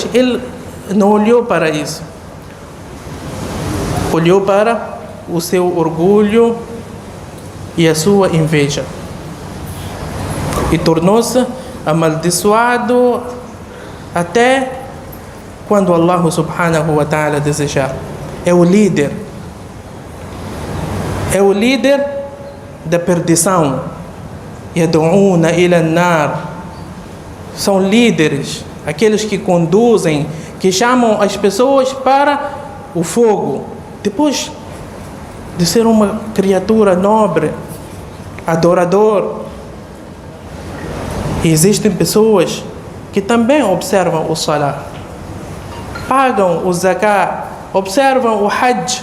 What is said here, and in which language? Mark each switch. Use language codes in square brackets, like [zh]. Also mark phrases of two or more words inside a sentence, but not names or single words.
[pt] Ele não olhou para isso. Olhou para o seu orgulho e a sua inveja. E tornou-se amaldiçoado até quando Allah [ar] سبحانه وتعالى [pt] desejar. É o líder da perdição. [ar] يدعون إلى النار. [pt] São líderes, aqueles que conduzem, que chamam as pessoas para o fogo. Depois de ser uma criatura nobre, adorador. E existem pessoas que também observam o salah, pagam o zakat, observam o hajj.